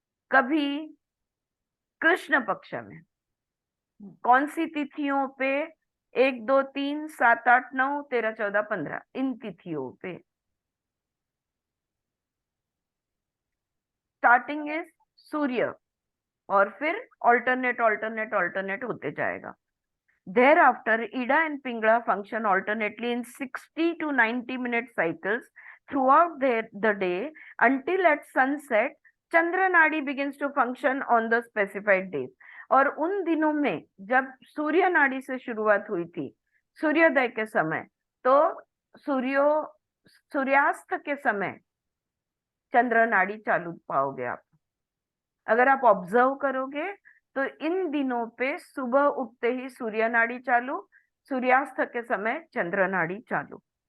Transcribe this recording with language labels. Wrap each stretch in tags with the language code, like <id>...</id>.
<hi>कभी? कृष्ण पक्ष में. कौन सी तिथियों पे? 1, 2, 3, 7, 8, 9, 13, 14, 15 इन तिथियों पे.</hi> <en>starting is</en> <hi>सूर्य और फिर ऑल्टरनेट होते जाएगा.</hi> <en>Thereafter, Ida and Pingala function alternately in 60 to 90 minute cycles throughout the day until at sunset, Chandra Nadi begins to function on the specified days.</en> <hi>और उन दिनों में जब सूर्य नाड़ी से शुरुआत हुई थी सूर्योदय के समय, तो सूर्यास्त के समय चंद्र नाड़ी चालू पाओगे आप. अगर आप ऑब्जर्व करोगे तो इन दिनों पे सुबह उठते ही सूर्य नाड़ी चालू, सूर्यास्त के समय चंद्र नाड़ी चालू.</hi>